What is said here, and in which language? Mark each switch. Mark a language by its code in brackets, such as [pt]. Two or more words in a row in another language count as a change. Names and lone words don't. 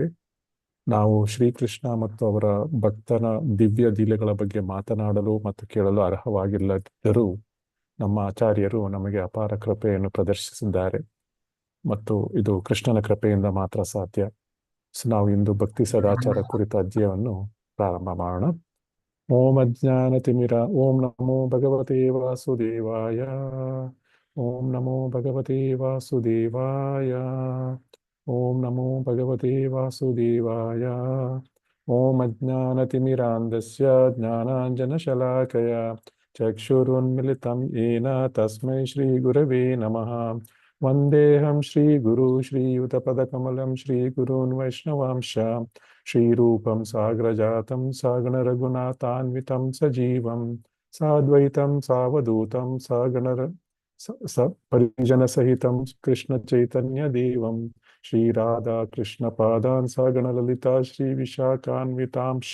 [kn] ನಾವು ಶ್ರೀಕೃಷ್ಣ ಮತ್ತು ಅವರ ಭಕ್ತನ ದಿವ್ಯ ಲೀಲೆಗಳ ಬಗ್ಗೆ ಮಾತನಾಡಲು ಮತ್ತು ಕೇಳಲು ಅರ್ಹವಾಗಿಲ್ಲದಿದ್ದರೂ ನಮ್ಮ ಆಚಾರ್ಯರು ನಮಗೆ ಅಪಾರ ಕೃಪೆಯನ್ನು ಪ್ರದರ್ಶಿಸಿದ್ದಾರೆ ಮತ್ತು ಇದು ಕೃಷ್ಣನ ಕೃಪೆಯಿಂದ ಮಾತ್ರ ಸಾಧ್ಯ. ನಾವು ಇಂದು ಭಕ್ತಿ ಸದಾಚಾರ ಕುರಿತ ಅಧ್ಯಯನವನ್ನು ಪ್ರಾರಂಭ ಮಾಡೋಣ. [sa] ಓಂ ಅಜ್ಞಾನತಿಮಿರ ಓಂ ನಮೋ ಭಗವತೆ ವಾಸುದೇವಾಯ. ಓಂ ನಮೋ ಭಗವತೆ ವಾಸುದೇವಾಯ. ಓಂ ನಮೋ ಭಗವತೆ ವಾಸುದೇವಾಯ. ಓಂ ಅಜ್ಞಾನತಿಮಿರಾಂಧಸ್ಯ ಜ್ಞಾನಾಂಜನಶಲಾಕಯ ಚಕ್ಷುರುನ್ಮಿಲಿತಂ ಯೇನ ತಸ್ಮೈ ಶ್ರೀ ಗುರವೇ ನಮಃ. ವಂದೇಹಂ ಶ್ರೀ ಗುರು ಶ್ರೀಯುತಪದಕಮಲಂ ಶ್ರೀ ಗುರೂನ್ ವೈಷ್ಣವಾಂಶ ಶ್ರೀರೂಪಂ ಸಾಗ್ರಜಾತಂ ಸಾಗಣ ರಘುನಾಥಾನ್ವಿತಂ ಸಜೀವಂ ಸಾದ್ವೈತಂ ಸಾವಧೂತಂ ಪರಿಜನ ಸಹಿತಂ ಕೃಷ್ಣ ಚೈತನ್ಯ ದೇವಂ ಶ್ರೀ ರಾಧಾ ಕೃಷ್ಣ ಪಾದಾನ್ ಸಾಗಣ ಲಲಿತಾ ಶ್ರೀ ವಿಶಾಖಾನ್ವಿತಾಂಶ.